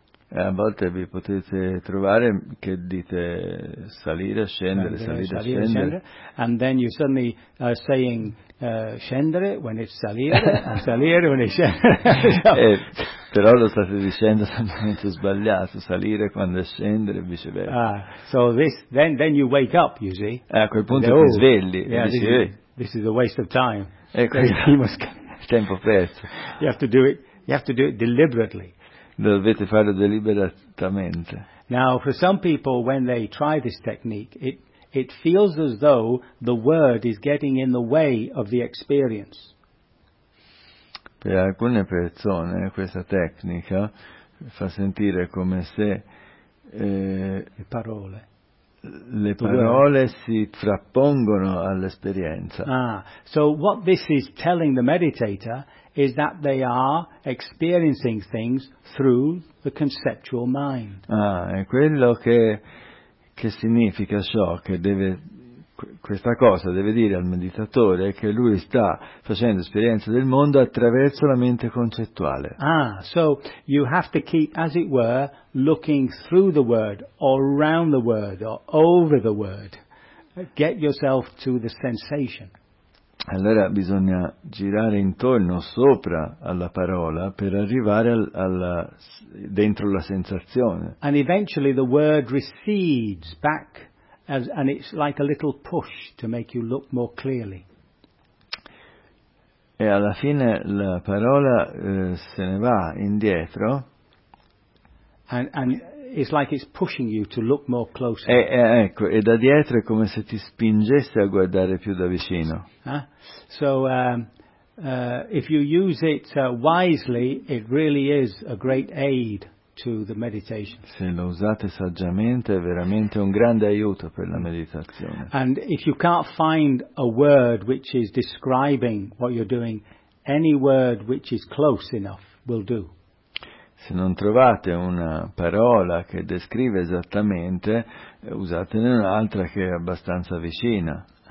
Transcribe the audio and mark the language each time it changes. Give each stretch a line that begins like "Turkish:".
Italian: E a volte vi potete trovare che dite salire, scendere.
English: And then you suddenly are saying scendere when it's salire, salire when it's scendere.
Italian: Però lo state dicendo esattamente sbagliato, salire quando è scendere e viceversa.
English: Ah, so then you wake up, you see.
Italian: E a quel punto ti svegli e dici,
English: this is a waste of time.
Italian: E quindi tempo perso.
English: You have to do it deliberately.
Italian: Dovete farlo deliberatamente.
English: Now, for some people, when they try this technique, it feels as though the word is getting in the way of the experience.
Italian: Per alcune persone, questa tecnica fa sentire come se le parole. le parole si frappongono all'esperienza.
English: Ah, so what this is telling the meditator is that they are experiencing things through the conceptual mind.
Italian: Ah, è quello che significa ciò, che deve, questa cosa deve dire al meditatore che lui sta facendo esperienza del mondo attraverso la mente concettuale.
English: Ah, so you have to keep, as it were, looking through the word, or around the word, or over the word. Get yourself to the sensation.
Italian: Allora bisogna girare intorno, sopra alla parola, per arrivare dentro la sensazione.
English: And eventually the word recedes back, and it's like a little push to make you look more clearly.
Italian: E alla fine la parola se ne va indietro.
English: And it's like it's pushing you to look more closely.
Italian: Ecco, e da dietro è come se ti spingesse a guardare più da vicino. Huh?
English: So, if you use it wisely, it really is a great aid to the meditation.
Italian: Se lo usate saggiamente, è veramente un grande aiuto per la meditazione.
English: And if you can't find a word which is describing what you're doing, any word which is close enough will do.
Italian: Se non trovate una parola che descrive esattamente, usatene un'altra che è abbastanza vicina.